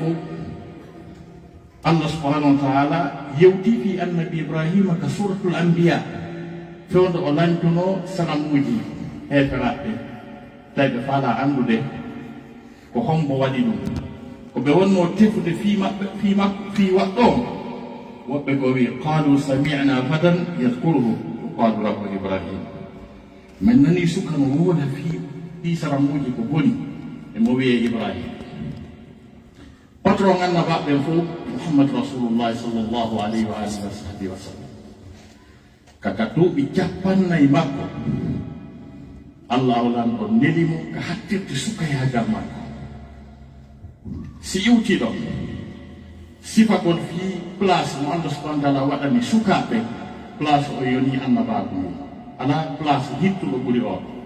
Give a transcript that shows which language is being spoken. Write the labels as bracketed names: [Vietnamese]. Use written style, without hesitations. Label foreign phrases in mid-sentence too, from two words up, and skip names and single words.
[Fula] fof Allah [Arabic] subhanahu wa ta'ala [Fula] yewti fi annabi Ibrahima ka [Arabic] suratul anbiya [Fula] fewdo o lantuno sanamuji heferaɓe tawi ɓe faala andude ko hombo waɗi ɗum ko ɓe wonno tefude fi waɗɗo woɓɓe ko wi [Arabic] qalu sami'na fatan yadkuruhu qalu lahu Ibrahim [Fula] min nani suka no woda fi sanamuji ko boni e mo wiye Ibrahim patron annabaɓe fof Muhammad Rasulullah [Arabic] sallallahu alaihi wa alihi wa sallam [Fula] kaka duuɓi 40 makko Allah olan o nelimo ka hattirde sukayagal makko si iwti ɗon sifa kon fi place mo Allah [Arabic] subhanahu wa ta'ala [Fula] waɗani sukaɓe place o yoni annabaɓe mum ala place hittuɗo ɓuri o